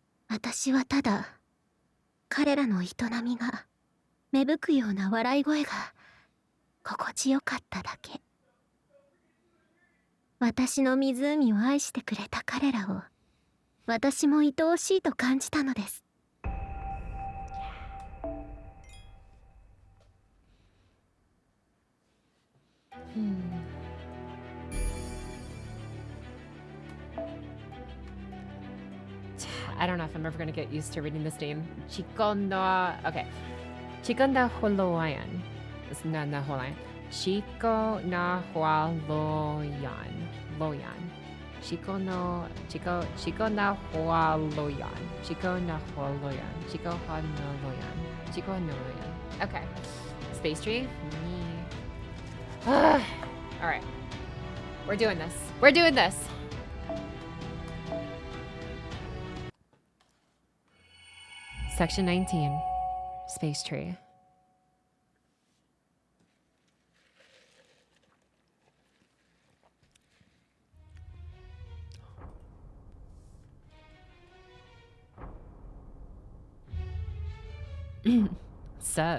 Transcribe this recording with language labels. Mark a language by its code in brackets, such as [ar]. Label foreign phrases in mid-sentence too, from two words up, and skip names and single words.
[ja] 私はただ彼らの営みが芽吹くような笑い声が心地よかっただけ。私の湖を愛してくれた彼らを私も愛おしいと感じたのです。 [en] I don't know if I'm ever gonna get used to reading this name. Chico no. Okay. Chico na Holoyan. It's not na Holoyan. Chico na Hualoyan. Loyan. Chico na Hualoyan. Chico na Hualoyan. Chico na Loyan. Chico na Loyan. Okay. Space tree. Alright. We're doing this. We're doing this. Section 19. Space tree. Sup?